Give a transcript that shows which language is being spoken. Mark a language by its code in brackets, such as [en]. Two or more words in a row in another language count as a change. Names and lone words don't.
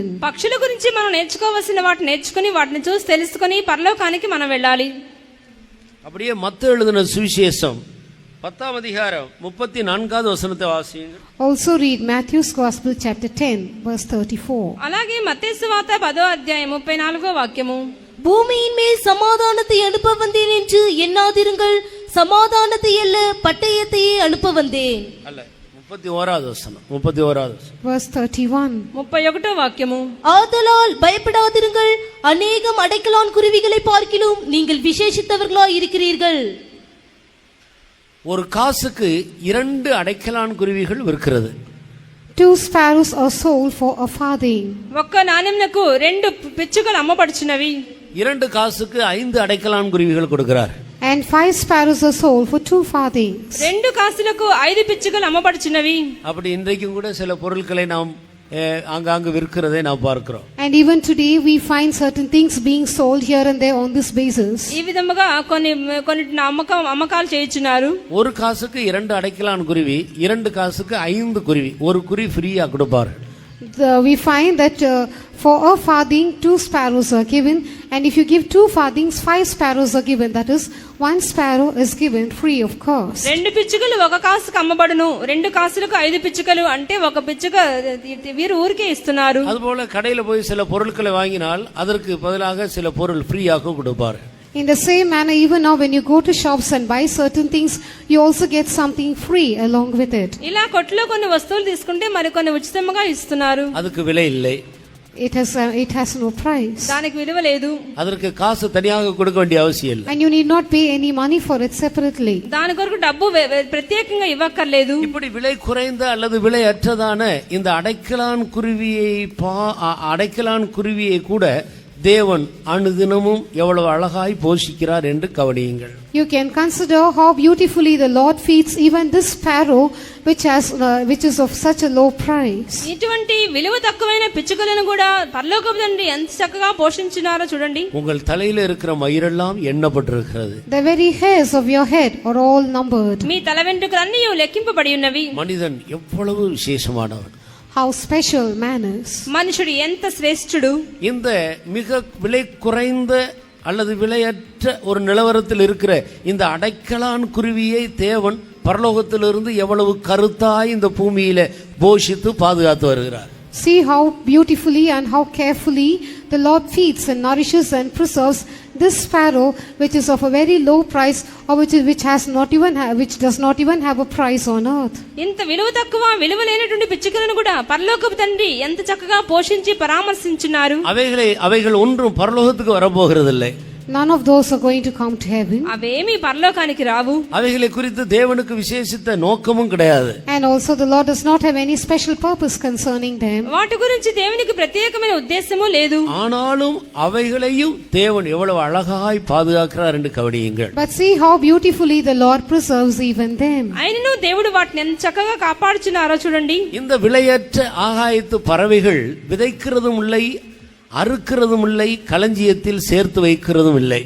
[te] పక్షుల గురించి మనం నేర్చుకోవాల్సిన వాటిని నేర్చుకుని వాటిని చూసి తెలుసుకుని పరలోకానికి మనం వెళ్ళాలి. [ta] அப்படியே மத்தேயு எழுதின சுவிசேஷம் 10ஆம் அதிகாரம் 34வது வசனத்தை வாசியுங்கள். [en] Also read Matthew's Gospel chapter 10 verse 34. [te] అలాగే మత్తయి సువార్త 10వ అధ్యాయం 34వ వాక్యము. [ta] பூமியின் மேல் சமாதானத்தை அனுப்ப வந்தேன் என்று எண்ணாதிருங்கள், சமாதானத்தை அல்ல பட்டயத்தையே அனுப்ப வந்தேன். அல்ல 31வது வசனம் 31வது வசனம். [en] Verse 31. [te] 31వ వాక్యము. [ta] ஆதலால் பயப்படாதிருங்கள், அநேகம் அடைக்கலான் குருவிகளை பார்க்கிலும் நீங்கள் விசேஷித்தவர்களாய் இருக்கிறீர்கள். ஒரு காசுக்கு 2 அடைக்கலான் குருவிகள் விற்கிறது. [en] 2 sparrows are sold for a farthing. [te] ఒక్క నాణెంనకు 2 పిచ్చుకలు అమ్మబడుచున్నవి. [ta] 2 காசுக்கு 5 அடைக்கலான் குருவிகள் கொடுக்கிறார். [en] And 5 sparrows are sold for 2 farthings. [te] 2 కాసులకు 5 పిచ్చుకలు అమ్మబడుచున్నవి. [ta] அப்படி இன்றைக்கும் கூட சில பொருட்களை நாம் ஆங்காங்கு விற்கிறதை நாம் பார்க்கிறோம். [en] And even today we find certain things being sold here and there on this basis. [te] ఈ విధముగా కొన్ని అమ్మకాలు చేయుచున్నారు. [ta] ஒரு காசுக்கு 2 அடைக்கலான் குருவி, 2 காசுக்கு 5 குருவி, ஒரு குருவி ஃப்ரீயா கொடுப்பார். [en] We find that for a farthing 2 sparrows are given, and if you give 2 farthings 5 sparrows are given, that is 1 sparrow is given free of cost. [te] 2 పిచ్చుకలు 1 కాసుకు అమ్మబడును, 2 కాసులకు 5 పిచ్చుకలు అంటే 1 పిచ్చుక వీరు ఊరికే ఇస్తున్నారు. [ta] அதுபோல கடையில போய் சில பொருட்களை வாங்கினால் அதற்கு பதிலாக சில பொருள் ஃப்ரீயாக கொடுப்பார். [en] In the same manner, even now when you go to shops and buy certain things, you also get something free along with it. [te] ఇలా కొట్లో కొన్ని వస్తువులు తీసుకుంటే మరికొన్ని ఉచితంగా ఇస్తున్నారు. [ta] அதுக்கு விலை இல்லை. [en] It has no price. [te] దానికి విలువ లేదు. [ta] அதற்கு காசு தனியாக கொடுக்க வேண்டிய அவசியம் இல்லை. [en] And you need not pay any money for it separately. [te] దాని కొరకు డబ్బు ప్రత్యేకంగా ఇవ్వక్కర్లేదు. [ta] இப்படி விலை குறைந்த அல்லது விலை அற்றதான இந்த அடைக்கலான் குருவியை கூட தேவன் அனுதினமும் எவ்வளவு அழகாய் போஷிக்கிறார் என்று கவனியுங்கள். [en] You can consider how beautifully the Lord feeds even this sparrow which is of such a low price. [te] ఇటువంటి విలువ తక్కువైన పిచ్చుకలను కూడా పరలోకపు తండ్రి ఎంత చక్కగా పోషించినారో చూడండి. [ta] உங்கள் தலையில இருக்கிற மயிரெல்லாம் எண்ணப்பட்டிருக்கிறது. [en] The very hairs of your head are all numbered. [te] మీ తల వెంట్రుకలన్నీ లెక్కింపబడి ఉన్నవి. [ta] மனிதன் எவ்வளவு விசேஷமானவன். [en] How special man is. [te] మనుషుడు ఎంత శ్రేష్ఠుడు. [ta] இந்த மிக விலை குறைந்த அல்லது விலையற்ற ஒரு நிலவரத்தில் இருக்கிற இந்த அடைக்கலான் குருவியை தேவன் பரலோகத்திலிருந்து எவ்வளவு கருத்தாய் இந்த பூமியில போஷித்து பாதுகாத்து வருகிறார். [en] See how beautifully and how carefully the Lord feeds and nourishes and preserves this sparrow, which is of a very low price, or which does not even have a price on earth. [te] ఇంత విలువ తక్కువ విలువ లేనటువంటి పిచ్చుకలను కూడా పరలోకపు తండ్రి ఎంత చక్కగా పోషించి పరామర్శించున్నారు. [ta] அவைகள் ஒன்றும் பரலோகத்துக்கு வரப்போகிறதில்லை. [en] None of those are going to come to heaven. [te] అవేమీ పరలోకానికి రావు. [ta] அவைகளை குறித்து தேவனுக்கு விசேஷித்த நோக்கமும் கிடையாது. [en] And also the Lord does not have any special purpose concerning them. [te] వాటి గురించి దేవునికి ప్రత్యేకమైన ఉద్దేశము లేదు. [ta] ஆனாலும் அவைகளையும் தேவன் எவ்வளவு அழகாய் பாதுகாக்கிறார் என்று கவனியுங்கள். [en] But see how beautifully the Lord preserves even them. [te] ఆయనను దేవుడు వాటిని ఎంత చక్కగా కాపాడుచున్నారో చూడండి. [ta] இந்த விலையற்ற ஆகாயத்து பறவைகள் விதைக்கிறதும் இல்லை, அறுக்கிறதும் இல்லை, களஞ்சியத்தில் சேர்த்து வைக்கிறதும் இல்லை.